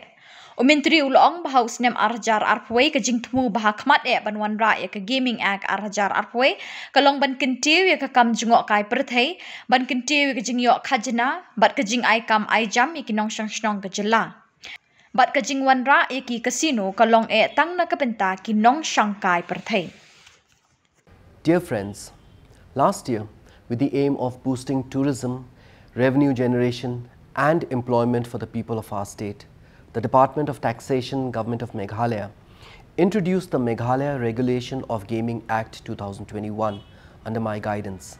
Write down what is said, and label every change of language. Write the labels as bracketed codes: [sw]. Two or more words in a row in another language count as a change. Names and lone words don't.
[kha] Umintri ulong bahaus nem arjar arhoi ka jing tmu bahak mat ban wanra ya ka Gaming Act arjar arhoi kalong ban kentiu ya ka kam jungok kai perthai ban kentiu ya ka jing yok khajna bat ka jing ai kam ai jam ya ki nong shang ka Jylla. Bat kajing wanra iki casino kalong tang na kapenta ki nong Shanghai perthai. [en] Dear friends, last year, with the aim of boosting tourism, revenue generation and employment for the people of our state, the Department of Taxation, Government of Meghalaya, introduced the Meghalaya Regulation of Gaming Act 2021 under my guidance.